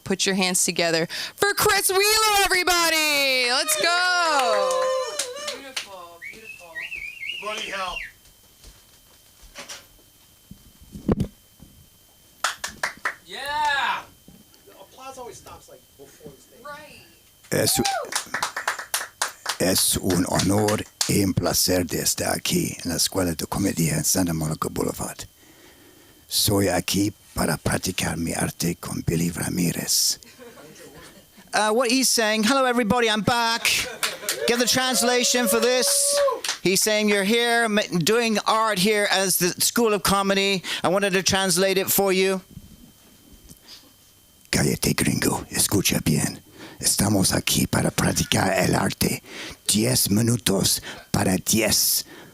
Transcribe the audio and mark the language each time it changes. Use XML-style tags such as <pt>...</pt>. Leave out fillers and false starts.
<en>Put your hands together for Chris Wheeler, everybody. Let's go. Beautiful, beautiful. Bloody hell. Yeah! The applause always stops like before the stage. Right.</en> <es>Es un honor y un placer de estar aquí en la Escuela de Comedia en Santa Monica Boulevard. Soy aquí para practicar mi arte con Billy Ramirez.</es> <en>What he's saying, hello everybody, I'm back. Get the translation for this. He's saying you're here doing art here as the School of Comedy. I wanted to translate it for you.</en> <es>Cállate, gringo, escucha bien. Estamos aquí para practicar el arte. 10 minutos para $10.</es>